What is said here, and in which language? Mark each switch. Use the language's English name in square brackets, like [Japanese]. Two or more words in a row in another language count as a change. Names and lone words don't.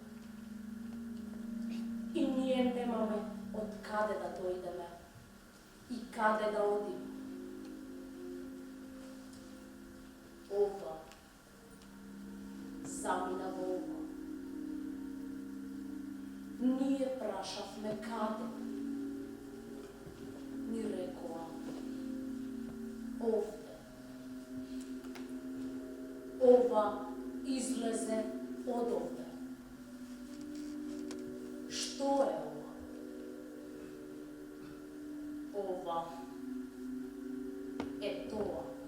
[Macedonian] И није немаме од каде да дојдеме и каде да одим. Ова заминаво ово. прашавме каде. Ни рекоа, овде. Ова излезе од овде. Што е ова? Ова е тоа.